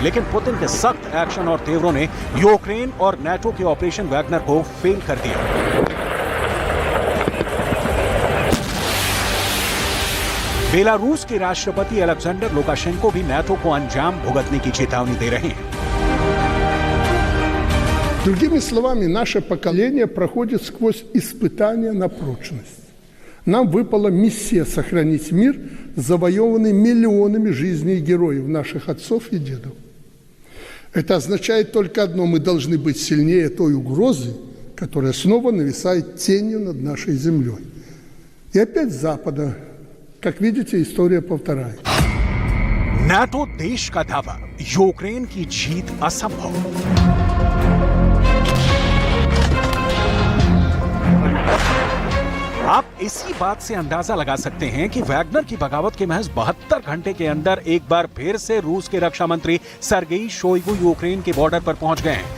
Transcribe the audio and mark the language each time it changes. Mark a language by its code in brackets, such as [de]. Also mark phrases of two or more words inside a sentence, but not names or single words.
[hi] लेकिन पुतिन के सख्त एक्शन और तेवरों ने यूक्रेन और नाटो के ऑपरेशन वैगनर को फेल कर दिया। बेलारूस के राष्ट्रपति अलेक्जेंडर लुकाशेंको भी नाटो को अंजाम भुगतने की चेतावनी दे रहे हैं। [ru] Другими словами, наше поколение проходит сквозь испытания на прочность. Нам выпала миссия сохранить мир, завоеванный миллионами жизней героев, наших отцов и дедов. Это означает только одно: мы должны быть сильнее той угрозы, которая снова нависает тенью над нашей землей. И опять с Запада. Как видите, история повторяется. [hi] नाटो देश का दावा, यूक्रेन की जीत असंभव। आप इसी बात से अंदाजा लगा सकते हैं कि वैगनर की बगावत के महज 72 घंटे के अंदर एक बार फिर से रूस के रक्षा मंत्री सर्गेई शोइगु यूक्रेन के बॉर्डर पर पहुंच गए हैं।